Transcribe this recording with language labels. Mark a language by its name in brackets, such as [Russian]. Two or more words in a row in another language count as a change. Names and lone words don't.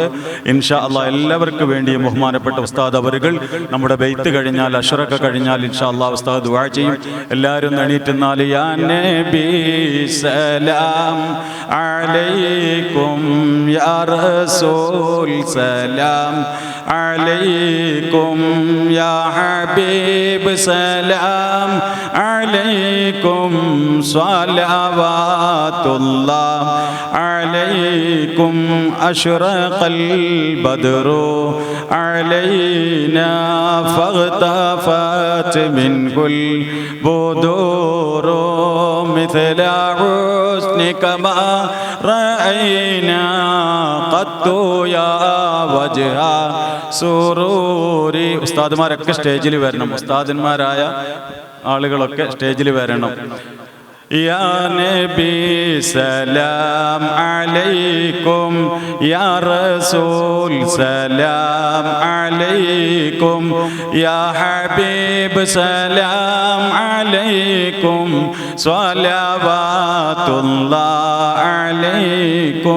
[Arabic] إن شاء الله [Malayalam] എല്ലാവർക്കും വേണ്ടിയും ബഹുമാനപ്പെട്ട ഉസ്താദ് അവറുകൾ നമ്മുടെ ബൈത്ത് കഴിഞ്ഞാൽ, അശ്റക കഴിഞ്ഞാൽ [Arabic] إن شاء الله [Malayalam] ഉസ്താദ് ദുആ ചെയ്യും. എല്ലാവരും എണീറ്റുന്നാൽ [Arabic] يا نبي سلام عليكم يا رسول سلام عليكم يا حبيب سلام عليكم صلوات الله عليكم أشرق البدر علينا فاغتفت من كل بدور مثل حسنك ما رأينا قط يا وجه سروري. [Malayalam] ഉസ്താദുമാരൊക്കെ സ്റ്റേജിൽ വരണം, ഉസ്താദന്മാരായ ആളുകളൊക്കെ സ്റ്റേജിൽ വരണം. [Arabic] يا نبي سلام عليكم يا رسول سلام عليكم يا حبيب سلام عليكم صلوات الله عليكم.